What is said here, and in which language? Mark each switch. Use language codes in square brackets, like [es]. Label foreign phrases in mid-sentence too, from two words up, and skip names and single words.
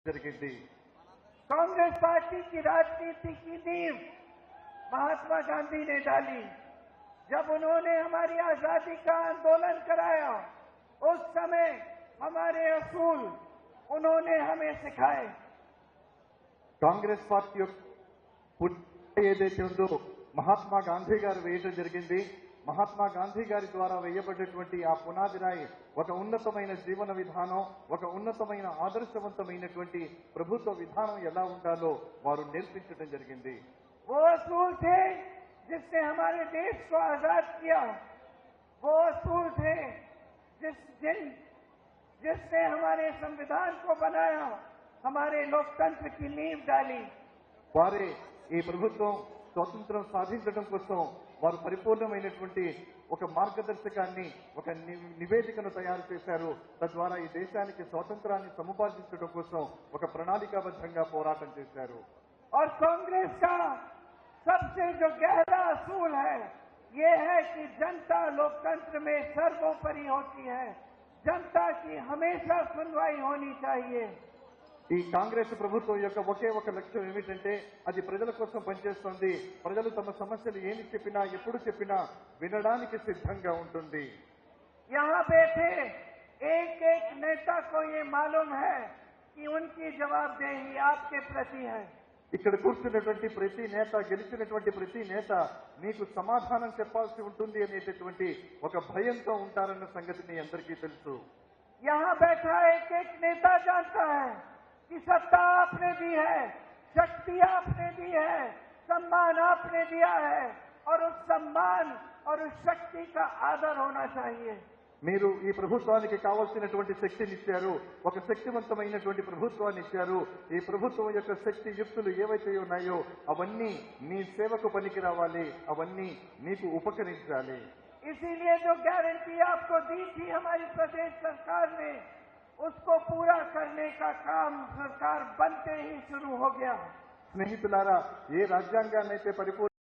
[te] జరిగింది। [hi] कांग्रेस पार्टी की राजनीति की नींव महात्मा गांधी ने डाली। जब उन्होंने हमारी आजादी का आंदोलन कराया, उस समय हमारे असूल उन्होंने हमें सिखाए। [te] కాంగ్రెస్ పార్టీ ఏదైతే ఉందో మహాత్మా గాంధీ గారు వేయడం జరిగింది। మహాత్మా గాంధీ గారి ద్వారా వేయబడ్డటువంటి ఆ పునాది రాయి ఒక ఉన్నతమైన జీవన విధానం, ఒక ఉన్నతమైన ఆదర్శవంతమైనటువంటి ప్రభుత్వ విధానం ఎలా ఉండాలో వారు నేర్పించడం జరిగింది। [hi] वो असूल थे जिसने हमारे देश को आजाद किया। वो असूल थे जिसने हमारे संविधान को बनाया, हमारे लोकतंत्र की नींव डाली। [te] వారే ఈ ప్రభుత్వం స్వాతంత్రం సాధించడం కోసం వారు పరిపూర్ణమైనటువంటి ఒక మార్గదర్శకాన్ని, ఒక నివేదికను తయారు చేశారు। తద్వారా ఈ దేశానికి స్వాతంత్రాన్ని సముపార్జించడం కోసం ఒక ప్రణాళికాబద్ధంగా పోరాటం చేశారు। [hi] और कांग्रेस का सबसे जो गहरा असूल है, ये है कि जनता लोकतंत्र में सर्वोपरि होती है। जनता की हमेशा सुनवाई होनी चाहिए। [te] ఈ కాంగ్రెస్ ప్రభుత్వం యొక్క ఒకే ఒక లక్ష్యం ఏమిటంటే అది ప్రజల కోసం పనిచేస్తుంది। ప్రజలు తమ సమస్యలు ఏమి చెప్పినా ఎప్పుడు చెప్పినా వినడానికి సిద్ధంగా ఉంటుంది। [hi] यहाँ बैठे एक एक नेता को ये मालूम है कि उनकी जवाबदेही आपके प्रति है। [te] ఇక్కడ కూర్చున్నటువంటి ప్రతి నేత, గెలిచినటువంటి ప్రతి నేత మీకు సమాధానం చెప్పాల్సి ఉంటుంది అనేటటువంటి ఒక భయంతో ఉంటారన్న సంగతి మీ అందరికీ తెలుసు। [hi] यहाँ बैठा एक एक नेता जानता है कि सत्ता आपने दी है, शक्ति आपने दी है, सम्मान आपने दिया है, और उस सम्मान और उस शक्ति का आदर होना चाहिए। [te] మీరు ఈ ప్రభుత్వానికి కావాల్సినటువంటి శక్తిని ఇచ్చారు, ఒక శక్తివంతమైనటువంటి ప్రభుత్వాన్ని ఇచ్చారు। ఈ ప్రభుత్వం యొక్క శక్తి యుక్తులు ఏవైతే ఉన్నాయో అవన్నీ మీ సేవకు పనికి రావాలి, అవన్నీ మీకు ఉపకరించాలి। [hi] इसीलिए जो गारंटी आपको दी थी हमारी प्रदेश सरकार ने, उसको पूरा करने का काम सरकार बनते ही शुरू हो गया। [te] స్నేహితులారా, ఏ రాజ్యాంగాన్నైతే పరిపూర్ణ